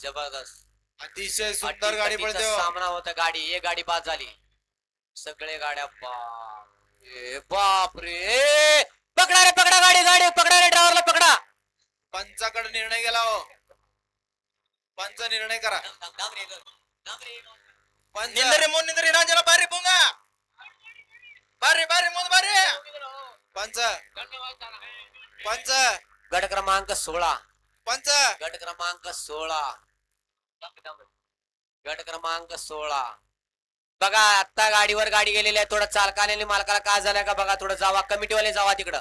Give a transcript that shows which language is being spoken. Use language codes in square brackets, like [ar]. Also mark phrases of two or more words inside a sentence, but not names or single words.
[mr] अतिशय सुंदर गाडी पळते सामना होता गाडी एक गाडी बाद झाली सगळे गाड्या बाप रे पकडा गाडी पकडा रे ड्रायव्हरला पकडा पंचाकडे निर्णय गेला हो पंच निर्णय करा [kn] ನಿಂದ್ರಿ ರಾಜನ ಬಾರಿ ಪುಂಗ ಬಾರಿ ಮುಂದೆ ಬಾರಿ [mr] पंच पंच गट क्रमांक 16 पंच गट क्रमांक 16 बघा आता गाडीवर गाडी गेलेली आहे थोडं चालकाने मालकाला काय झालंय का बघा थोडं जावा कमिटीवाले जावा तिकडं